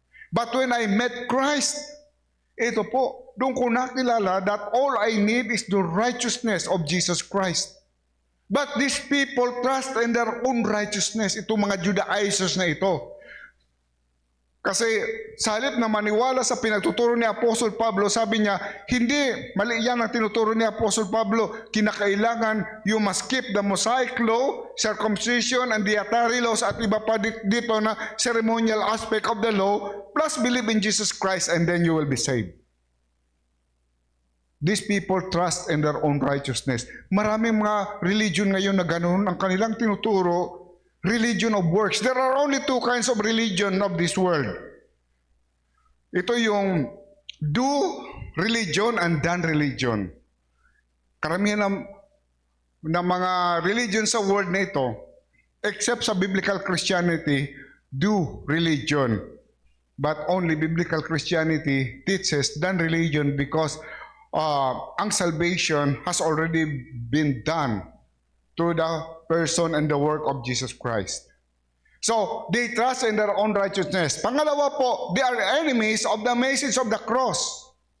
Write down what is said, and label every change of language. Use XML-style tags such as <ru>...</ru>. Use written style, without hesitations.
<en>But when I met Christ,</en> <tl>ito po, doon ko nakilala</tl> <en>that all I need is the righteousness of Jesus Christ. But these people trust in their own righteousness.</en> <tl>Itong mga Judaizers na ito. Kasi sa halip na maniwala sa pinagtuturo ni Apostol Pablo, sabi niya, hindi, mali yan ang tinuturo ni Apostol Pablo.</tl> <en>Kinakailangan you must keep the Mosaic law, circumcision, and dietary laws,</en> <tl>at iba pa dito na</tl> <en>ceremonial aspect of the law, plus believe in Jesus Christ, and then you will be saved. These people trust in their own righteousness.</en> <tl>Maraming mga religion ngayon na ganoon ang kanilang tinuturo,</tl> <en>religion of works. There are only two kinds of religion of this world.</en> <tl>Ito yung</tl> <en>do religion and done religion.</en> <tl>Karamihan ng mga religion sa world na ito, except sa biblical Christianity, do religion.</tl> <en>But only biblical Christianity teaches done religion because ang salvation has already been done to the person and the work of Jesus Christ. So, they trust in their own righteousness.</en> <tl>Pangalawa po,</tl> <en>they are enemies of the message of the cross.</en>